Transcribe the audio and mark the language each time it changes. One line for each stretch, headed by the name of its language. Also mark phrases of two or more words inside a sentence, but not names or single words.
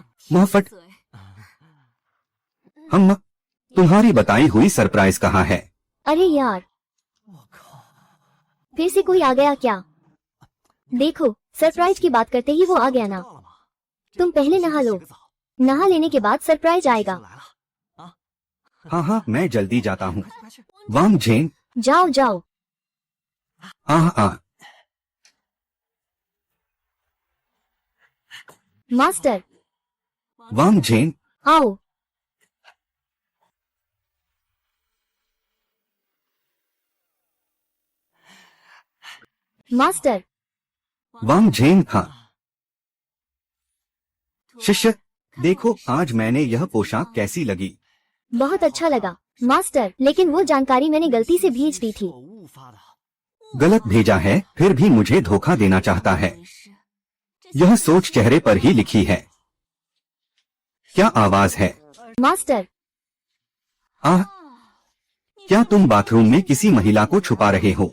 Hindi: मोहफट, हम तुम्हारी बताई हुई सरप्राइज कहाँ है? अरे यार
Chinese: 我靠！
Hindi: फिर से कोई आ गया क्या? देखो सरप्राइज की बात करते ही वो आ गया ना।
Chinese: 到了吗？
Hindi: तुम पहले नहा लो,
Chinese: 洗个澡
Hindi: नहा लेने के बाद सरप्राइज
Chinese: 就
Hindi: आएगा।
Chinese: 来了。
Hindi: हाँ, मैं जल्दी जाता हूँ।
Chinese: 快去快去！
Hindi: वांग झेन। जाओ जाओ। मास्टर वांग झेन। आओ। मास्टर वांग झेन। शिष्य, देखो आज मैंने यह पोशाक कैसी लगी? बहुत अच्छा लगा मास्टर, लेकिन वो जानकारी मैंने गलती से भेज दी थी।
Chinese: 我误发的。
Hindi: गलत भेजा है, फिर भी मुझे धोखा देना चाहता है। यह सोच चेहरे पर ही लिखी है। क्या आवाज है? मास्टर क्या तुम बाथरूम में किसी महिला को छुपा रहे हो?